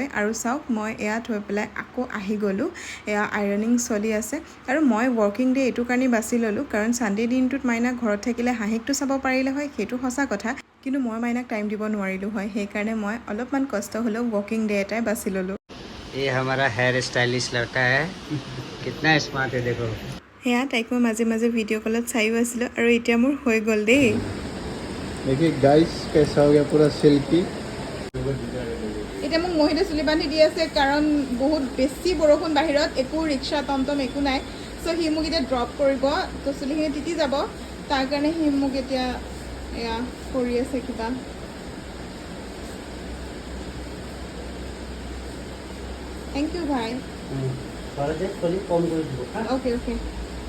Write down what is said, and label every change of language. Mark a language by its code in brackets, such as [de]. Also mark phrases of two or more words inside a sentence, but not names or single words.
[as] আৰু চাওক, মই এয়া থৈ পেলাই আকৌ আহি গ'লোঁ। এয়া আইৰনিং চলি আছে আৰু মই [en] working day [as] এইটো কাৰণেই বাছি ল'লোঁ, কাৰণ ছানডে দিনটোত মাইনা ঘৰত থাকিলে হাঁহিকটো চাব পাৰিলে হয়, সেইটো সঁচা কথা। কিন্তু মই মাইনাক টাইম দিব নোৱাৰিলোঁ হয়, সেইকাৰণে মই অলপমান কষ্ট হ'লেও [en] working day [as] এটাই বাছি ল'লোঁ। [hi] ये हमारा [en] hair stylish [hi] लड़का है, कितना स्मार्ट है देखो। [as] সেয়া তাইক মই মাজে মাজে ভিডিঅ' কলত চাইও আছিলোঁ আৰু এতিয়া মোৰ হৈ গ'ল দেই। [hi] देखिए गाइस कैसा हो गया पूरा सिल्की। [as] এতিয়া মোক মহিতে চুলি বান্ধি দি আছে, কাৰণ বহুত বেছি বৰষুণ বাহিৰত, একো ৰিক্সা টমটম একো নাই। চ' সি মোক এতিয়া ড্ৰপ কৰিব, তো চুলিখিনি তিতি যাব, তাৰ কাৰণে সি মোক এতিয়া এয়া কৰি আছে কিবা। [en] thank you [as] ভাই। [hi] कम कर दो। [en] Okay okay.